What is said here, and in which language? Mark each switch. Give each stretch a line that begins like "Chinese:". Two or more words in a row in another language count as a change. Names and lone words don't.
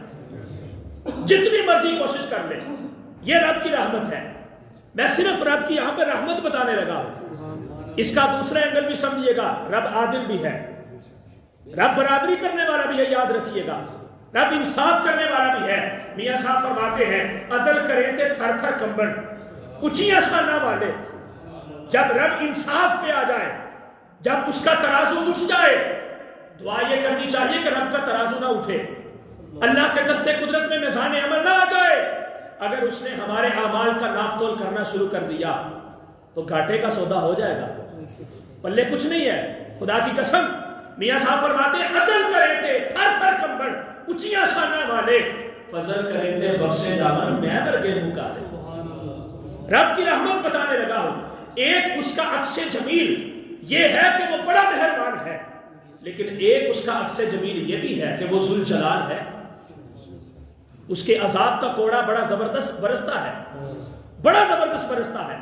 Urdu: جتنی مرضی کوشش کر لے, یہ رب کی رحمت ہے. میں صرف رب کی یہاں پہ رحمت بتانے لگا ہوں. اس کا دوسرا اینگل بھی سمجھیے گا, رب عادل بھی ہے, رب برابری کرنے والا بھی ہے, یاد رکھیے گا, رب انصاف کرنے والا بھی ہے. میاں صاحب فرماتے ہیں
Punjabi: عدل کرے تے تھر تھر کمبن اونچیاں شاناں والے.
Urdu: جب رب انصاف پہ آ جائے, جب اس کا ترازو اٹھ جائے, دعا یہ کرنی چاہیے کہ رب کا ترازو نہ اٹھے, اللہ کے دستے قدرت میں میزان عمل نہ آ جائے. اگر اس نے ہمارے اعمال کا ناپ تول کرنا شروع کر دیا تو گھاٹے کا سودا ہو جائے گا, پلے کچھ نہیں ہے. خدا کی قسم, میاں صاحب فرماتے ہیں
Punjabi: عدل کرے تے تھر تھر کمبن اونچیاں شاناں والے, فضل کرے تے بخشے جاون میں ورگے مکارے.
Urdu: رب کی رحمت بتانے لگا ہوں. ایک اس کا عکس جمیل یہ ہے کہ وہ بڑا مہربان ہے, لیکن ایک اس کا عکس جمیل یہ بھی ہے کہ وہ ذوالجلال ہے. اس کے عذاب کا کوڑا بڑا زبردست برستا ہے, بڑا زبردست برستا ہے.